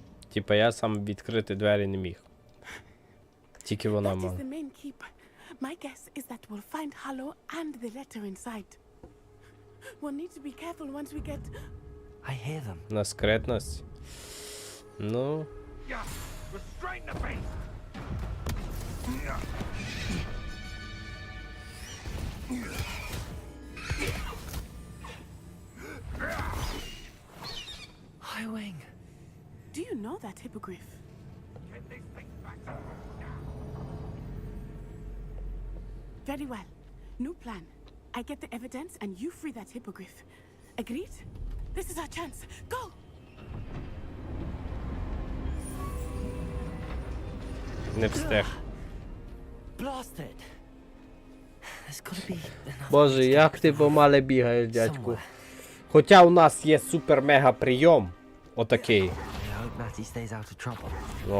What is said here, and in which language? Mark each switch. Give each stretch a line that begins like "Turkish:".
Ukrainian: Типа я сам відкрити двері не міг. Тільки вона
English: That is
Ukrainian: мала.
English: the main keep. My guess is that we'll find Hollow and the letter inside. We'll need to be careful once we get... I hear them.
Ukrainian: На скретність. Ну,
English: Restrain the beast! Highwing. Do you know that hippogriff? Get this thing back to Very well. New plan. I get the evidence and you free that hippogriff. Agreed? This is our chance. Go!
Ukrainian: не встиг.
English: Blasted. There's gotta be another
Ukrainian: Боже, як ти помале бігаєш, дядьку. Хоча у нас є супер-мега прийом. Отакий.
English: I hope Natty stays out of trouble.